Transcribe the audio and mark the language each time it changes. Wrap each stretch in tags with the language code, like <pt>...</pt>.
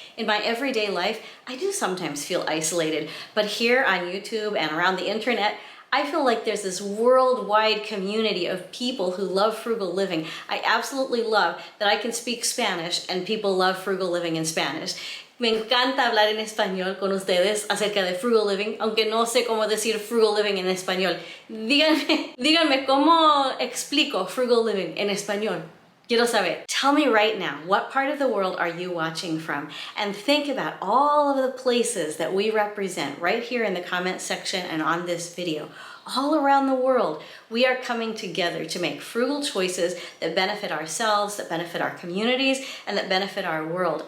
<en>In my everyday life, I do sometimes feel isolated, but here on YouTube and around the internet, I feel like there's this worldwide community of people who love frugal living. I absolutely love that I can speak Spanish and people love frugal living in Spanish.</en> <es>Me encanta hablar en español con ustedes acerca de frugal living, aunque no sé cómo decir frugal living en español. Díganme cómo explico frugal living en español. Quiero saber.</es> <en>Tell me right now, what part of the world are you watching from? And think about all of the places that we represent right here in the comment section and on this video. All around the world, we are coming together to make frugal choices that benefit ourselves, that benefit our communities, and that benefit our world.</en>